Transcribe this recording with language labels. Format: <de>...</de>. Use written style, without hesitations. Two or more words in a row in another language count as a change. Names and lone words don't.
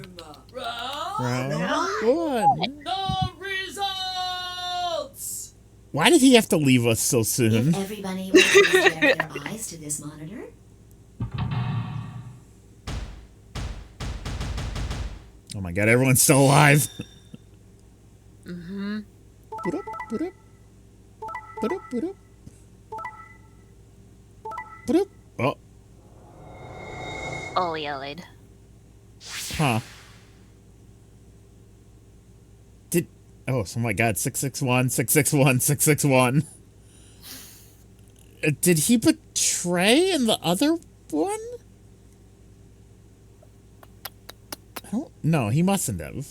<en>Round one. The results! Why did he have to leave us so soon? If everybody will please direct their eyes to this monitor. Oh my god, everyone's still alive. Mm-hmm. Ba-dup, ba-dup. Ba-dup, ba-dup. Ba-dup. Oh, Oleoid. huh. Oh my god, 661, 661, 661. Did he betray in the other one? No, he mustn't have.</en>